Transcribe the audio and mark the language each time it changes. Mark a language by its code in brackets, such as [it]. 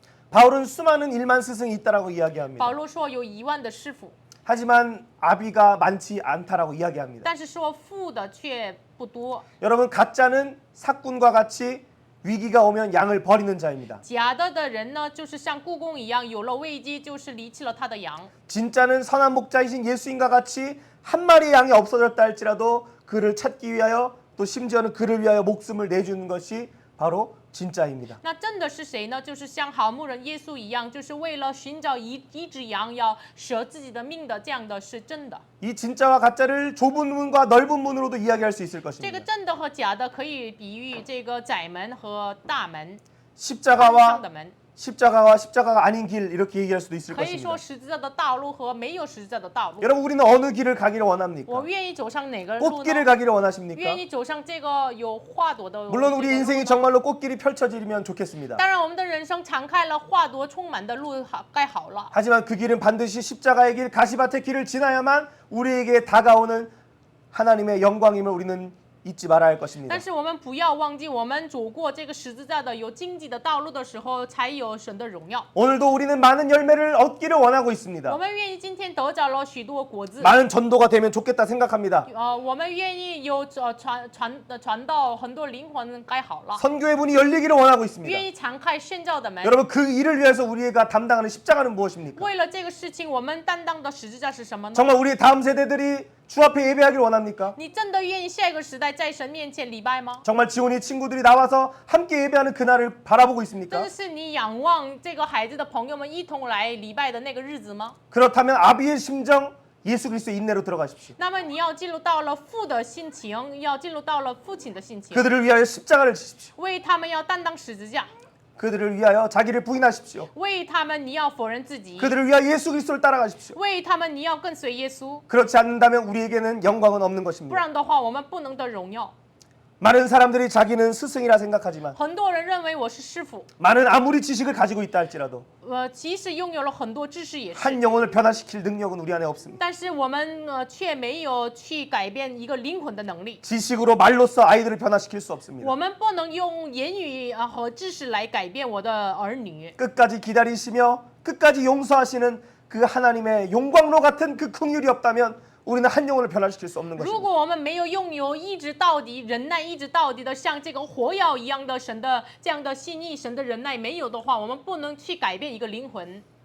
[ko] 바울은 수많은 일만 스승이 있다라고 이야기합니다. [zh] 保罗说有1万的师傅， [ko] 하지만 아비가 많지 않다라고 이야기합니다. [zh] 但是说父的却不多。 [ko] 여러분 가짜는 사꾼과 같이 위기가 오면 양을 버리는 자입니다. [zh] 假的人呢，就是像故宫一样，有了危机就是离弃了他的羊。 [ko] 진짜는 선한 목자이신 예수님과 같이 한 마리의 양이 없어졌다 할지라도 그를 찾기 위하여 또 심지어는 그를 위하여 목숨을 내주는 것이 바로 진짜입니다. [zh] 那真的是谁呢？就是像好牧人耶稣一样，就是为了寻找一只羊，要舍自己的命的，这样的是真的。 [ko] 이 진짜와 가짜를 좁은 문과 넓은 문으로도 이야기할 수 있을 [zh] 这个 [ko] 것입니다. [zh] 真的和假的可以比喻这个窄门和大门， [ko] 십자가와 [zh] 上的门， [ko] 십자가가 아닌 길 이렇게 얘기할 수도 있을 [zh] 可以 [ko] 것입니다. [zh] 说十字架的道路和没有十字架的道路。 [ko] 여러분 우리는 어느 길을 가기를 원합니까? [zh] 我愿意走上哪个路 [ko] 꽃길을 가기를 원하십니까? [zh] 愿意走上这个有花朵的。 [ko] 물론 우리 [zh] 这个路 [ko] 인생이 [zh] 呢 [ko] 정말로 꽃길이 펼쳐지면 좋겠습니다. [zh] 当然，我们的人生敞开了花朵充满的路，该好了。 [ko] 하지만 그 길은 반드시 십자가의 길, 가시밭의 길을 지나야만 우리에게 다가오는 하나님의 영광임을 우리는 잊지 말아야 할 것입니다. [zh] 但是我们不要忘记，我们走过这个十字架的有荆棘的道路的时候，才有神的荣耀。 [ko] 오늘도 우리는 많은 열매를 얻기를 원하고 [zh] 我 [ko] 있습니다. [zh] 们愿意今天得着了许多果子， [ko] 많은 전도가 되면 좋겠다 생각합니다. [zh] 我们愿意有传到很多灵魂该好了， [ko] 선교의 문이 열리기를 원하고 [zh] 愿 [ko] 있습니다. [zh] 意敞开宣教的门。 [ko] 여러분 그 일을 위해서 우리가 담당하는 십자가는 무엇입니까? [zh] 为了这个事情，我们担当的十字架是什么呢？ [ko] 정말 우리 다음 세대들이 주 앞에 예배하길 원합니까? [zh] 你真的愿意下一个时代在神面前礼拜吗？ [ko] 정말 지온이 친구들이 나와서 함께 예배하는 그날을 바라보고 [zh] 真 [ko] 있습니까? [zh] 的是你仰望这个孩子的朋友们一同来礼拜的那个日子吗？ [ko] 그렇다면 아비의 심정 예수 그리스도의 인내로 들어가십시오. [zh] 那么你要进入到了父的心情，要进入到了父亲的心情， [ko] 그들을 위하여 십자가를 지십시오. [zh] 为他们要担当十字架， [ko] 그들을 위하여 자기를 부인하십시오. [zh] 为他们你要否认自己， [ko] 그들을 위하여 예수 그리스도를 따라가십시오. [zh] 为他们你要跟随耶稣， [ko] 그렇지 않는다면 우리에게는 영광은 없는 [zh] 不 [ko] 것입니다. [zh] 然的话我们不能得荣耀。 [ko] 많은 사람들이 자기는 스승이라 생각하지만 [zh] 很多人认为我是师傅， [ko] 많은 아무리 지식을 가지고 있다 할지라도 [zh] 即使拥有了很多知识也是， [ko] 한 영혼을 변화시킬 능력은 우리 안에 없습니다. [zh] 但是我们却没有去改变一个灵魂的能力。 [ko] 지식으로 말로써 아이들을 변화시킬 수 없습니다. [zh] 我们不能用言语和知识来改变我的儿女。 [ko] 끝까지 기다리시며 끝까지 용서하시는 그 하나님의 용광로 같은 그 긍휼이 없다면 우리는 한 영혼을 변화시킬 수 없는 [zh] 如 [ko] 것입니다. [zh] 果我们没有拥有一直到底、忍耐一直到底的像这个火药一样的神的这样的心意、神的忍耐没有的话，我们不能去改变一个灵魂。